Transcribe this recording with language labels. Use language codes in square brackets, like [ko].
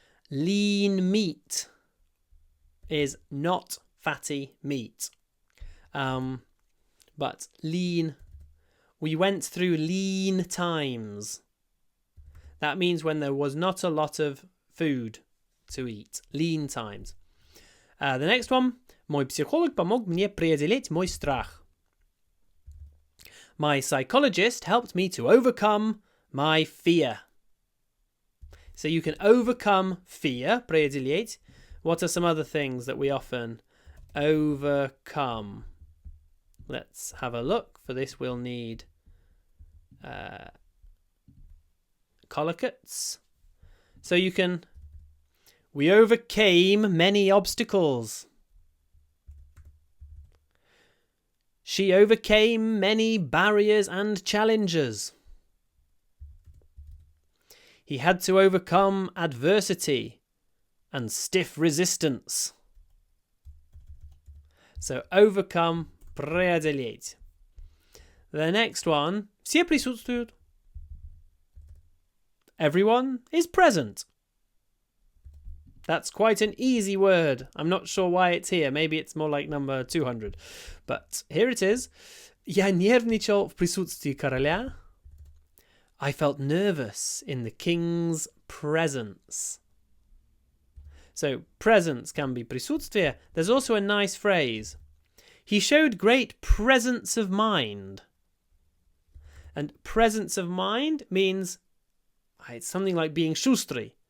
[en] lean meat is not fatty meat. But lean, we went through lean times. That means when there was not a lot of food to eat. Lean times. The next one. [ru] Мой психолог помог мне преодолеть мой страх. [en] My psychologist helped me to overcome my fear. So you can overcome fear, преодолеть. What are some other things that we often overcome? Let's have a look. For this, we'll need collocates. So you can... We overcame many obstacles. She overcame many barriers and challenges. He had to overcome adversity and stiff resistance. So overcome, преодолеть. The next one, [ru] все присутствуют. [en] Everyone is present. That's quite an easy word. I'm not sure why it's here. Maybe it's more like number 200. But here it is. [ru] Я нервничал в присутствии короля. [en] I felt nervous in the king's presence. So, presence can be присутствие. There's also a nice phrase. He showed great presence of mind. And presence of mind means it's something like being шустрый.